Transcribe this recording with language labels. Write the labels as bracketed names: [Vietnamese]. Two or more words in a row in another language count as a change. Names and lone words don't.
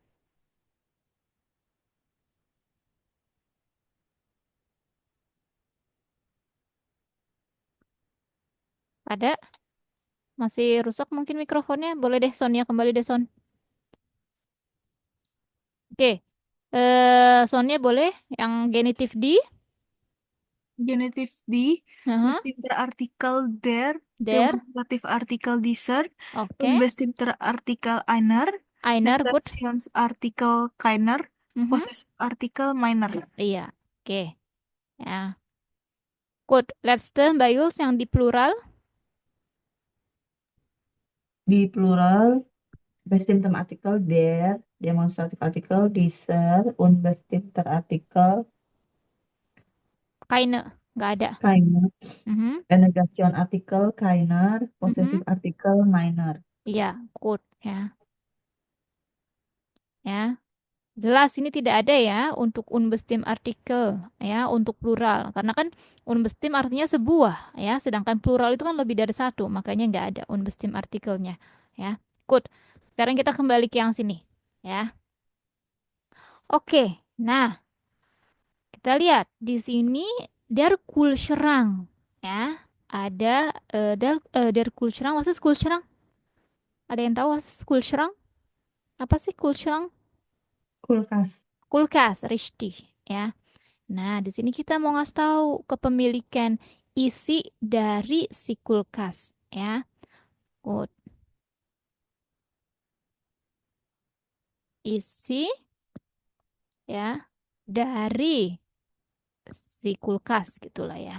[Indonesian] Ada? Masih rusak mungkin mikrofonnya? Boleh deh Sonya kembali deh Son. Oke. Sonnya boleh yang genitif di? Genitif di, Aha. [German] Bestimter artikel der, Der. demonstratif artikel dieser, [Indonesian] Oke. [German] Unbestimmter artikel einer, Einer good. Negationsartikel keiner, Mhm. Possessartikel meiner. [Indonesian] Iya. Oke. Ya. Good. Letzte Mbak Yuls yang di plural. Di plural, [German] bestimmte Artikel der, demonstrative Artikel dieser, unbestimmte Artikel Keine. [Indonesian] Nggak ada. [German] keiner, Mhm. Negation Artikel keiner, Mhm. possessive Artikel meiner. [Indonesian] Iya. Good. Ya. Ya. Jelas ini tidak ada ya untuk [German] unbestim artikel [Indonesian] ya untuk plural karena kan unbestim artinya sebuah ya sedangkan plural itu kan lebih dari satu makanya nggak ada unbestim artikelnya ya. Good. Sekarang kita kembali ke yang sini ya. Oke. Nah, kita lihat di sini [German] der Kühlschrank [Indonesian] ya. [German] Ada der Kühlschrank. Was ist Kühlschrank? [Indonesian] Ada yang tahu [German] was ist Kühlschrank? [Indonesian] Apa sih Kühlschrank? Kulkas. Kulkas, richtig ya. Nah, di sini kita mau ngasih tahu kepemilikan isi dari si kulkas, ya. Good. Isi, ya, dari si kulkas gitulah ya.